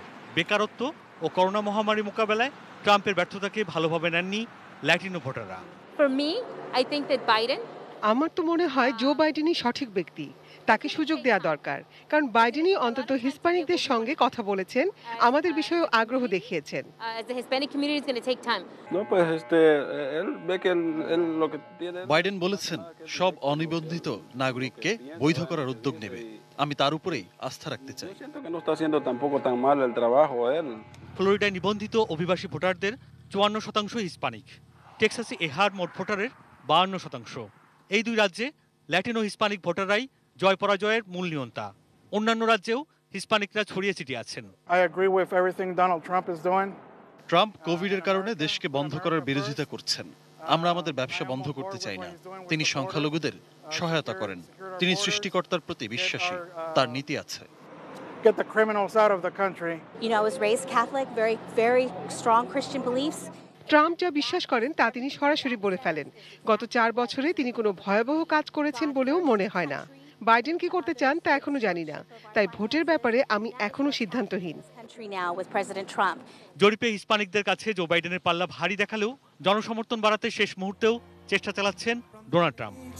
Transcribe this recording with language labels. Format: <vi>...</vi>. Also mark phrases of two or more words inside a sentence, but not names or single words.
<bn>বেকারত্ব ও করোনা মহামারী মোকাবেলায় ট্রাম্পের ব্যর্থতাকে ভালোভাবে নেননি ল্যাটিনো ভোটাররা।</bn> <en>For me, I think that Biden</en> <bn>আমার তো মনে হয় জো বাইডেনই সঠিক ব্যক্তি, তাকে সুযোগ দেওয়া দরকার। কারণ বাইডেনই অন্তত হিস্পানিকদের সঙ্গে কথা বলেছেন, আমাদের বিষয়েও আগ্রহ দেখিয়েছেন।</bn> <en>as the Hispanic community is going to take time.</en> <es>No, pues él ve que él lo que tiene.</es> <bn>বাইডেন বলেছেন সব অনিবন্ধিত নাগরিককে বৈধ করার উদ্যোগ নেবে। আমি তার উপরেই আস্থা রাখতে চাই।</bn> <es>Yo siento que no está haciendo tampoco tan mal el trabajo él.</es> <bn>ফ্লোরিডায় নিবন্ধিত অভিবাসী ভোটারদের ৫৪% হিস্পানিক। টেক্সাসে এ হার মোট ভোটারের ৫২%। এই দুই রাজ্যে ল্যাটিনো হিস্পানিক ভোটাররাই জয় পরাজয়ের মূল নিয়ন্তা। অন্যান্য রাজ্যেও হিস্পানিকরা ছড়িয়ে ছিটিয়ে আছেন।</bn> <en>I agree with everything Donald Trump is doing.</en> <bn>ট্রাম্প কোভিডের কারণে দেশকে বন্ধ করার বিরোধিতা করছেন। আমরা আমাদের ব্যবসা বন্ধ করতে চাই না। তিনি সংখ্যালঘুদের সহায়তা করেন। তিনি সৃষ্টিকর্তার প্রতি বিশ্বাসী, তার নীতি আছে।</bn> <en>Get the criminals out of the country. You know, I was raised Catholic, very strong Christian beliefs.</en> <bn>ট্রাম্প যা বিশ্বাস করেন তা তিনি সরাসরি বলে ফেলেন। গত ৪ বছরে তিনি কোনো ভয়াবহ কাজ করেছেন বলেও মনে হয় না। বাইডেন কি করতে চান তা এখনো জানি না, তাই ভোটের ব্যাপারে আমি এখনো সিদ্ধান্তহীন।</bn> <en>Country now with President Trump.</en> <bn>জরিপে হিস্পানিকদের কাছে জো বাইডেনের পাল্লা ভারী দেখালেও জনসমর্থন বাড়াতে শেষ মুহূর্তেও চেষ্টা চালাচ্ছেন ডোনাল্ড ট্রাম্প।</bn>